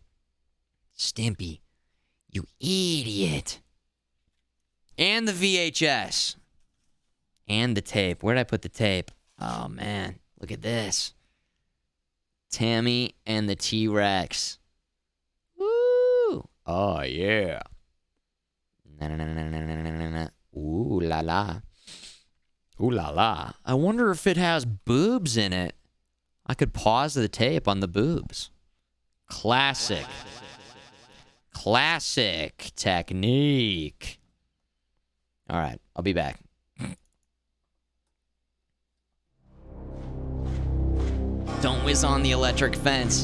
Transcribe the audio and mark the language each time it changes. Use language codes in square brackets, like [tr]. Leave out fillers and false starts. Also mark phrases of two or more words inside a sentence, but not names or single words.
[en] Stimpy, you idiot. And the VHS. And the tape. Where did I put the tape? Oh, man. Look at this. Tammy and the T-Rex. Woo! Oh, yeah. Ooh la la. Ooh la la. I wonder if it has boobs in it. I could pause the tape on the boobs. Classic. Classic technique. All right, I'll be back. Don't whiz on the electric fence.